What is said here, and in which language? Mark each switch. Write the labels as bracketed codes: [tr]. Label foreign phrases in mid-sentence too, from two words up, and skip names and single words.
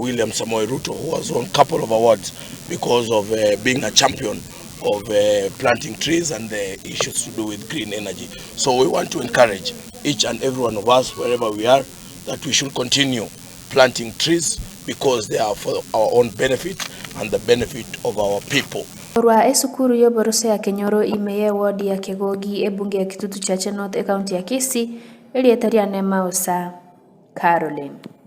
[en] William Samoei Ruto, who has won a couple of awards because of being a champion of planting trees and the issues to do with green energy. So we want to encourage each and every one of us, wherever we are, that we should continue planting trees because they are for our own benefit and the benefit of our people. [guz] Rwa esukuru yo borose ya Kenyoro imeye ward ya Kegogi ebunge ya Kitutu Chache North county ya Kisii elietaria nema osa Caroline.